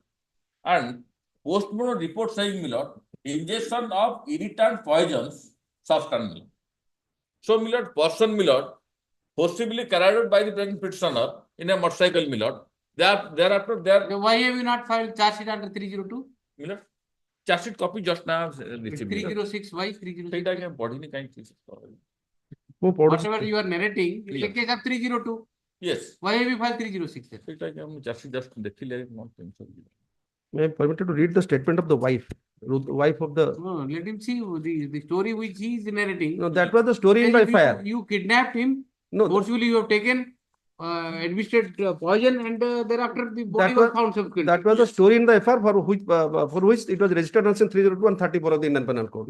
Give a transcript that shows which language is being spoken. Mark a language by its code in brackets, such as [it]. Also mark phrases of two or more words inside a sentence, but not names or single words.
[en] And postmortem report saying, my lord, ingestion of irritant poisons substance, my lord. So, my lord, person, my lord, forcibly carried out by the present petitioner in a motorcycle, my lord. Thereafter, Why have you not filed charge sheet under 302? my lord, charge sheet copy just now received. 306, why 306? [or] ସେଇଟା ଆଜ୍ଞା ପଢିନି କାହିଁକି? [en] Whatever you are narrating, is the case of 302. Yes. Why have you filed 306 then? [or] ସେଇଟା ଆଜ୍ଞା ମୁଁ ଚାଷୀ just ଦେଖିଲେ ମୋର tension ଯିବ. [en] May I permitted to read the statement of the wife of the. No, let him see the story which he is narrating. No, that was the story in the FIR. You kidnapped him. No, forcefully you have taken, administered poison, and thereafter the body was found subsequently. That was the story in the FIR for which it was registered on 302 and 34 of the Indian Penal Code.